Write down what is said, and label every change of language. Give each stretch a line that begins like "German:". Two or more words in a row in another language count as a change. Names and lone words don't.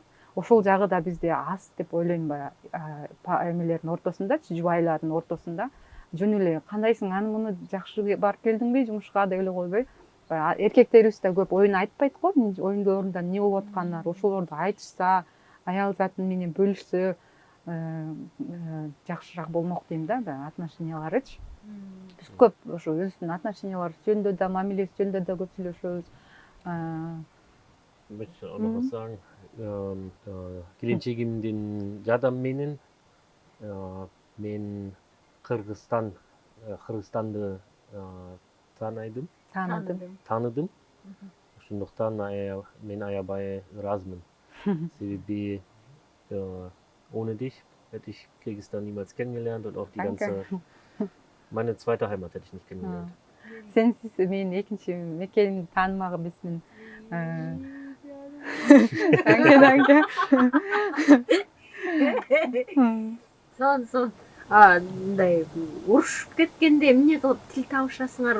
Kyrgyz: Ошол жагы да бизде аз деп ойлойм. Баягы эмелердин ортосундачы, жубайлардын ортосунда жөн эле кандайсың, аны муну жакшы барып келдиңби жумушка деп эле койбой, баягы эркектерибиз да көп оюн айтпайт го, оюндорунда эмне болуп атканын, ошолорду айтышса, аял заты менен бөлүшсө жакшыраак болмок дейм да, баягы отношенияларычы. Биз көп ошо өзүбүздүн отношенияларыбыз жөнүндө да, мамилебиз жөнүндө да көп сүйлөшөбүз.
German: Ich möchte auch noch was sagen.
Kyrgyz: Келинчегимдин жадам менен мен Кыргызстанды тааныдым. Ошондуктан мен аябай ыраазмын.
German: Себеби ohne dich hätte ich Kirgisistan niemals kennengelernt und auch die ganze meine zweite Heimat hätte ich nicht kennengelernt.
Kyrgyz: Сенсиз менин экинчи мекенimди таанымак эмесмин.
German: Danke.
Kyrgyz: Сон мындай урушуп кеткенде эмне кылып тил табышасыңар?